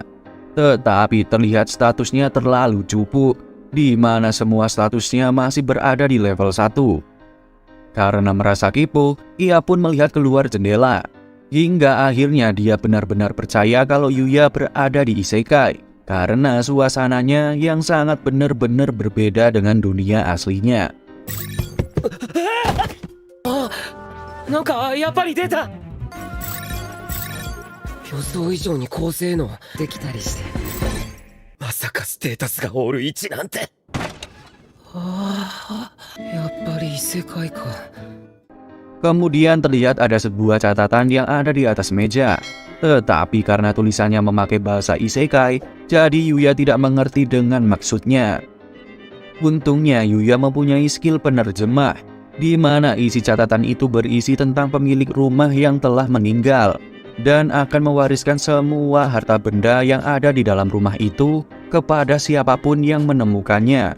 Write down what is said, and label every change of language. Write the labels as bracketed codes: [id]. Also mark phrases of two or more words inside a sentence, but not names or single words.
[id] Tetapi terlihat statusnya terlalu cupu, di mana semua statusnya masih berada di level 1. Karena merasa kipo, ia pun melihat keluar jendela. Hingga akhirnya dia benar-benar percaya kalau Yuya berada di isekai, karena suasananya yang sangat benar-benar berbeda dengan dunia aslinya. [ja] なんかやっぱり出た。予想以上に高性能できたりして、まさかステータスがオール1なんて。ああ、やっぱり異世界か。 [id] Kemudian terlihat ada sebuah catatan yang ada di atas meja. Tetapi karena tulisannya memakai bahasa isekai, jadi Yuya tidak mengerti dengan maksudnya. Untungnya Yuya mempunyai skill penerjemah, di mana isi catatan itu berisi tentang pemilik rumah yang telah meninggal dan akan mewariskan semua harta benda yang ada di dalam rumah itu kepada siapapun yang menemukannya.